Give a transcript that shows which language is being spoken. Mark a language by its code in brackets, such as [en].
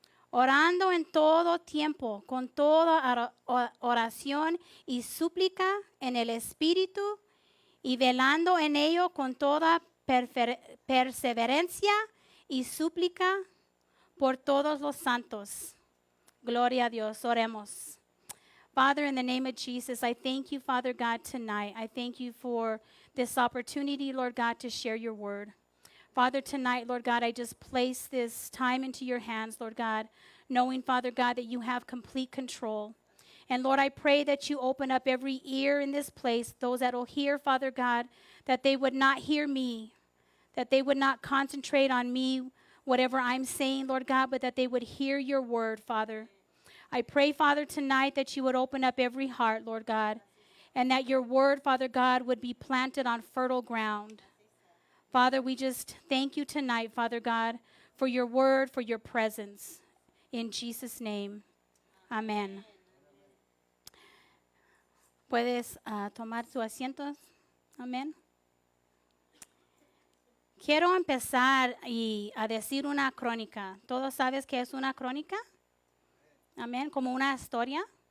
[es] Orando en todo tiempo, con toda oración y súplica en el Espíritu, y velando en ello con toda perseverancia y súplica por todos los santos. Gloria a Dios. Oremos. [en] Father, in the name of Jesus, I thank you, Father God, tonight. I thank you for this opportunity, Lord God, to share your word. Father, tonight, Lord God, I just place this time into your hands, Lord God, knowing, Father God, that you have complete control. And Lord, I pray that you open up every ear in this place, those that will hear, Father God, that they would not hear me, that they would not concentrate on me, whatever I'm saying, Lord God, but that they would hear your word, Father. I pray, Father, tonight that you would open up every heart, Lord God, and that your word, Father God, would be planted on fertile ground. Father, we just thank you tonight, Father God, for your word, for your presence. In Jesus' name, amen. [es] Puedes tomar tu asiento. Amén. Quiero empezar a decir una crónica. ¿Todos sabes qué es una crónica? Amén, como una historia.